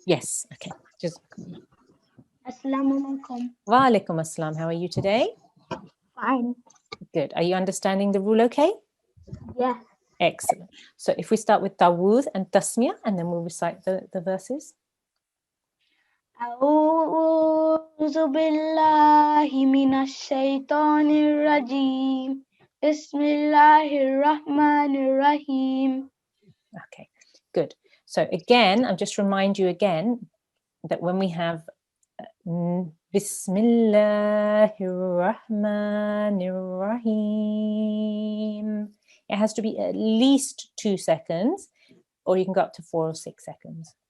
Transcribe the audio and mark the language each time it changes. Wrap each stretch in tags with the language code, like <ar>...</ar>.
<en>Yes. Okay. Jazakallah. Assalamu alaikum. Wa alaikum assalam. How are you today? Fine. Good. Are you understanding the rule okay? Yes. Excellent. So if we start with Tawud and Tasmiyah, and then we'll recite the verses.</en> <ar>أعوذ بالله من الشيطان الرجيم بسم الله الرحمن الرحيم.</ar> <en>Okay, good. So again, I'll just remind you again that when we have Bismillahir Rahmanir Rahim, it has to be at least 2 seconds, or you can go up to 4 or 6 seconds.</en>